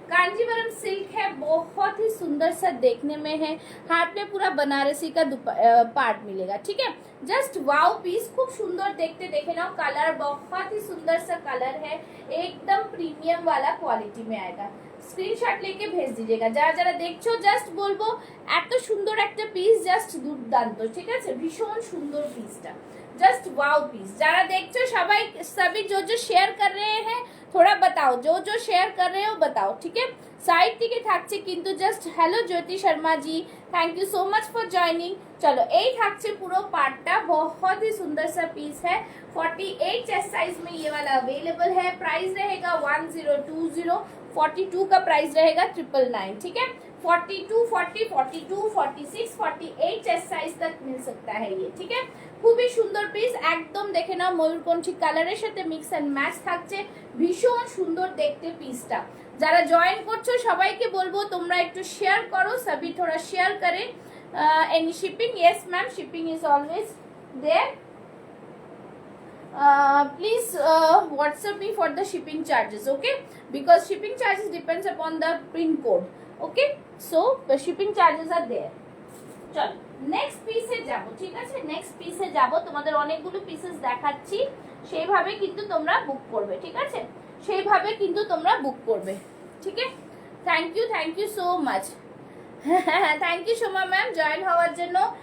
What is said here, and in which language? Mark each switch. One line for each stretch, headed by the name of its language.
Hindi: Kanjeevaram silk है, बहुत ही सुंदर सा देखने में है। हाथ में पूरा बनारसी का पार्ट मिलेगा, ठीक है। जस्ट वाव पीस, खूब सुंदर देखते, देखे ना कलर, बहुत ही सुंदर सा कलर है, एकदम प्रीमियम वाला क्वालिटी में आएगा। स्क्रीनशॉट लेके भेज दीजिएगा
Bangla: যারা যারা দেখছো। জাস্ট বলবো এত সুন্দর একটা পিস, জাস্ট দুর্দান্ত, ঠিক আছে, ভীষণ সুন্দর পিসটা,
Hindi: जस्ट वाओ पीस।
Bangla: যারা দেখছো সবাই,
Hindi: सभी जो शेयर कर रहे हैं थोड़ा बताओ, जो शेयर कर रहे हो बताओ, ठीक है।
English: side
Bangla: থেকে থাকছে কিন্তু just
English: Hello Jyoti Sharma ji, thank you so much for joining.
Hindi: चलो
Bangla: এই থাকছে পুরো পার্টটা,
Hindi: बहुत ही सुंदर सा पीस है। 48 चेस्ट साइज में ये वाला अवेलेबल है। प्राइस रहेगा 1020, 42 का प्राइस रहेगा 999, ठीक है। 42, 40, 42, 46, 48 चेस्ट साइज तक मिल सकता है ये, ठीक है।
Bangla: খুবই সুন্দর পিস, একদম দেখে নাও ময়ূরকণ্ঠী কালারের সাথে মিক্স এন্ড ম্যাচ থাকছে, ভীষণ সুন্দর দেখতে পিসটা। যারা জয়েন করছো সবাইকে বলবো তোমরা একটু শেয়ার করো, সবই
Hindi: थोड़ा शेयर करें।
English: Any shipping? Yes ma'am, shipping is always there. please WhatsApp me for the shipping charges, okay, because shipping charges depends upon the pin code, okay, so the shipping charges are there।
Bangla: চলো next পিসে যাব, ঠিক আছে, next পিসে যাব। তোমাদের অনেকগুলো pieces দেখাচ্ছি, সেইভাবে কিন্তু তোমরা বুক করবে, ঠিক আছে, সেইভাবে কিন্তু তোমরা বুক করবে, ঠিক আছে। Thank you so much, thank you Soma ma'am join হওয়ার জন্য।